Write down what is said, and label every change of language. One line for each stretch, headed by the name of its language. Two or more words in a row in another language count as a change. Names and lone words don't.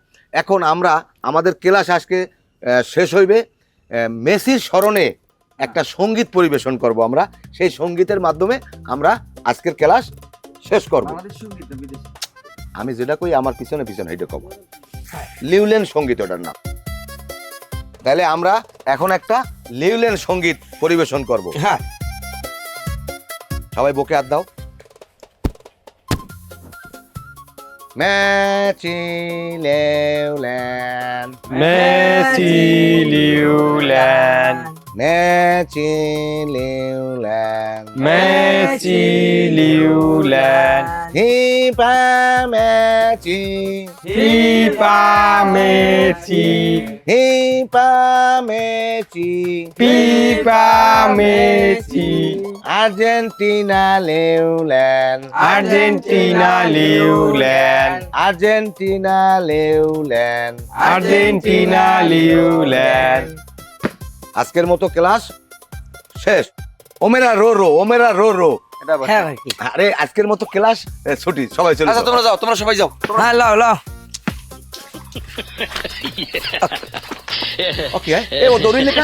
Bangla: এখন আমরা আমাদের ক্লাস আজকে শেষ হইবে, মেসির স্মরণে একটা সঙ্গীত পরিবেশন করব আমরা, সেই সঙ্গীতের মাধ্যমে আমরা আজকের ক্লাস শেষ করব। আমি যেটা কই আমার পিছনে পিছনে এটা কব, লিউলেন সঙ্গীত ওটার নাম। তাহলে আমরা এখন একটা লিউলেন সঙ্গীত পরিবেশন করব। হ্যাঁ, সবাই বুকে হাত দাও। Messi Leuland, Messi Leuland, Messi Leuland, Messi Leuland, Hipa Messi, Pipa Messi, Hipa Messi, Pipa Messi, Argentina Leuland, Argentina Leuland, Argentina Leuland, Argentina Leuland. আজকের মতো ক্লাস শেষ। ওমেরা রো রো, ওমেরা রো রো। হ্যাঁ ভাই কি আরে আজকের মতো ক্লাস ছুটি, সবাই চলে আচ্ছা যাও। তোমরা যাও, তোমরা সবাই যাও। হ্যাঁ লাও লাও। ওকে, এ ও দৌড়ি লেখা।